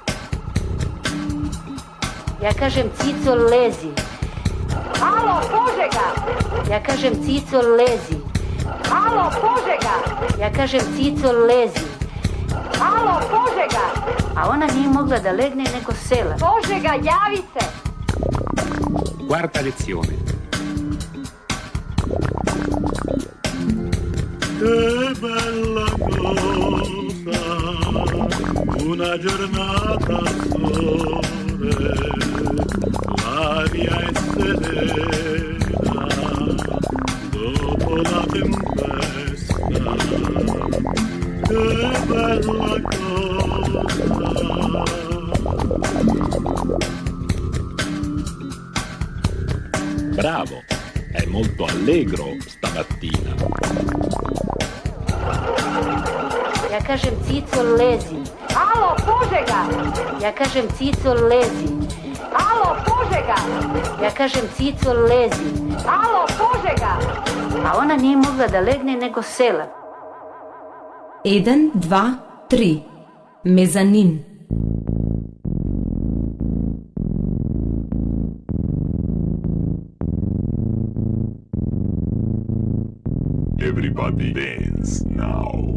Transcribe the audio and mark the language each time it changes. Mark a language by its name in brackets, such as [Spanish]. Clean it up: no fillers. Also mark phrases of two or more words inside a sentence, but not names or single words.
[Serbian] Ja kažem, Cico, lezi. Alo, Požega! Ja kažem, Cico, lezi. Alo, Požega! Ja kažem, Cico, lezi. Alo, Požega! A ona nije mogla da legne nego sela. Požega, javi se! [Italian] Quarta lezione. Che bella cosa, una giornata sole, l'aria è serena, dopo la tempesta. Che bella cosa. Bravo, è molto allegro stamattina. [Serbian] Ja kažem, Cico, lezi. Alo, Požega! Ja kažem, Cico, lezi. Alo, Požega! Ja kažem, Cico, lezi. Alo, Požega! A ona nije mogla da legne nego sela. 1, 2, 3. Mezanin. [English] Everybody dance now.